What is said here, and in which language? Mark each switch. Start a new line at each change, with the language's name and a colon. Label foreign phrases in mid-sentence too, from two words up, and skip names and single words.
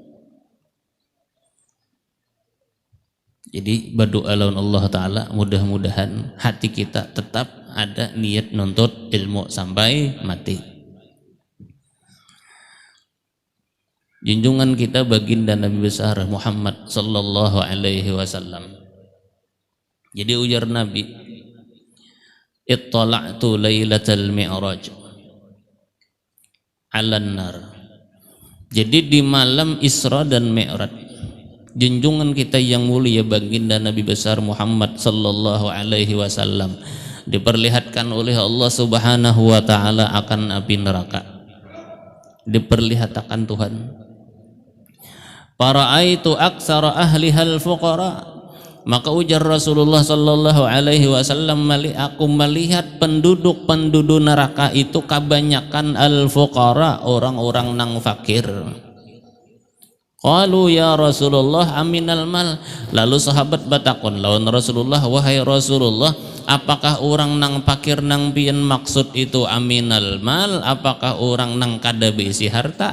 Banjar: Jadi berdoa lawan Allah Ta'ala, mudah-mudahan hati kita tetap ada niat nuntut ilmu sampai mati. Junjungan kita baginda Nabi besar Muhammad
Arabic: صلى الله عليه وسلم. Jadi ujar Nabi, اطلعت ليلة المعراج على النار.
Banjar: Jadi di malam Isra dan Mi'raj, junjungan kita yang mulia baginda Nabi besar Muhammad
Arabic: صلى الله عليه وسلم
Banjar: diperlihatkan oleh Allah
Arabic: سبحانه وتعالى
Banjar: akan api neraka. Diperlihatkan Tuhan.
Arabic: فرأيت أكثر أهلها الفقراء.
Banjar: Maka ujar Rasulullah
Arabic: صلى الله عليه وسلم,
Banjar: aku melihat penduduk neraka itu kebanyakan al-fuqara, orang-orang nang fakir.
Arabic: قالوا يا رسول الله أمن المال.
Banjar: Lalu sahabat batakon lawan Rasulullah, wahai Rasulullah, apakah orang nang fakir nang pian maksud itu
Arabic: أمن المال?
Banjar: Apakah orang nang kada beisi harta?